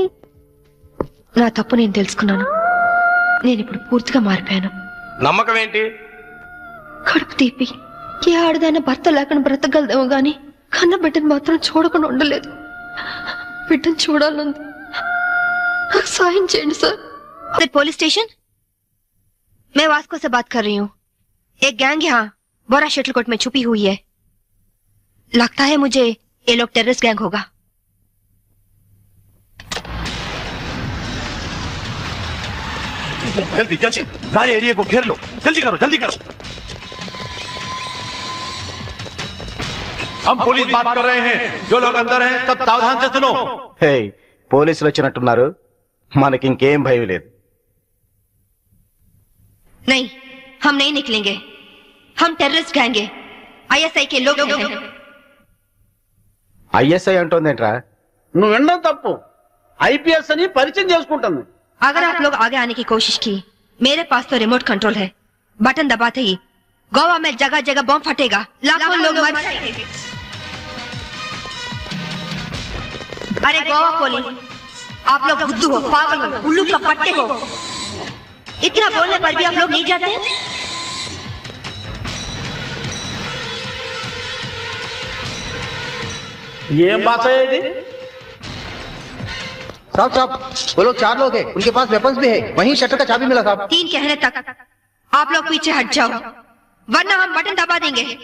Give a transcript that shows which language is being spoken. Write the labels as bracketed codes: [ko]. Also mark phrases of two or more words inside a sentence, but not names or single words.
[te] నా తప్పు నేను తెలుసుకున్నాను. నేను ఇప్పుడు పూర్తిగా మారిపోయాను. నమ్మకం ఏంటి? కడుపు తీపి ఏ ఆడదైనా భర్త లేకుండా బ్రతకగలదేమో గాని కన్న బిడ్డను మాత్రం చూడకుండా ఉండలేదు. బిడ్డను చూడాలంది. నాకు సాయం చేయండి సార్. [en] police station, [hi] मैं वास्को से बात कर रही हूँ. एक गैंग यहाँ बोरा शटलकोट में छुपी हुई है. लगता है मुझे ये लोग [en] terrorist gang [hi] होगा. जल्दी जल्दी सारे एरिया को घेर लो. जल्दी करो जल्दी करो. हम पुलिस बात कर रहे हैं. जो लोग अंदर हैं सब सावधान से सुनो. హే, [te] పోలీసులు వచ్చినట్టున్నారు. మనకి ఇంకేం భయం లేదు. [hi] नहीं, हम नहीं निकलेंगे. हम [en] terrorist gang [hi] है. ISI के लोग हैं. [te] ఐఎస్ఐ అంటోందేంట్రా? నువ్వు వినడం తప్పు. ఐపీఎస్ అని పరిచయం చేసుకుంటుంది. [hi] अगर आप लोग आगे आने की कोशिश की, मेरे पास तो [en] remote control [hi] है. बटन दबाते ही गोवा में जगह जगह बम फटेगा. लाखों लोग मर जाएंगे. अरे गोवा पुलिस, आप लोग बुद्धू हो, पागल हो, उल्लू का पट्टे हो. इतना बोलने पर भी आप लोग नहीं जाते. [te] ఏం భాష ఇది? [hi] साहब साहब, वो लोग 4 लोग हैं. उनके पास वेपन्स भी है. वहीं शटर का चाबी मिला साहब. 3 कहने तक आप लोग पीछे हट जाओ, वरना हम बटन दबा देंगे.